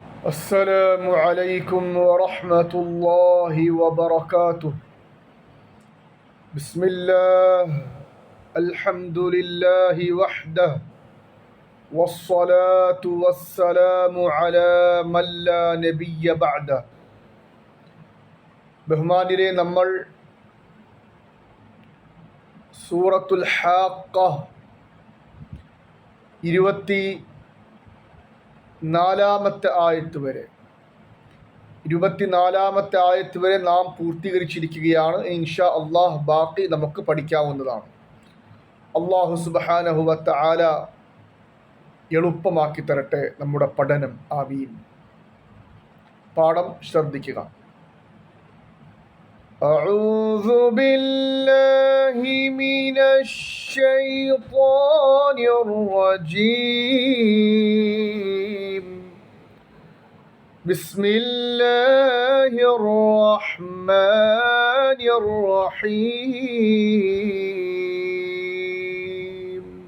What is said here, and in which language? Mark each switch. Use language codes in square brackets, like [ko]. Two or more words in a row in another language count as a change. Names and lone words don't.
[ar] السلام عليكم ورحمة الله وبركاته. بسم الله، الحمد لله وحده، والصلاة والسلام على من لا نبي بعده. [ml] ബഹുമാനിരെ, നമ്മൾ സൂറത്തുൽ ഹാഖ 24-ാമത്തെ ആയത്ത് വരെ നാം പൂർത്തീകരിച്ചിരിക്കുകയാണ്. [ar] إن شاء الله [ml] ബാക്കി നമുക്ക് പഠിക്കാവുന്നതാണ്. [ar] الله سبحانه وتعالى [ml] എളുപ്പമാക്കി തരട്ടെ നമ്മുടെ പഠനം. ആമീൻ. പാഠം ശ്രദ്ധിക്കുക. [ar] أعوذ بالله من الشيطان الرجيم. بسم الله الرحمن الرحيم.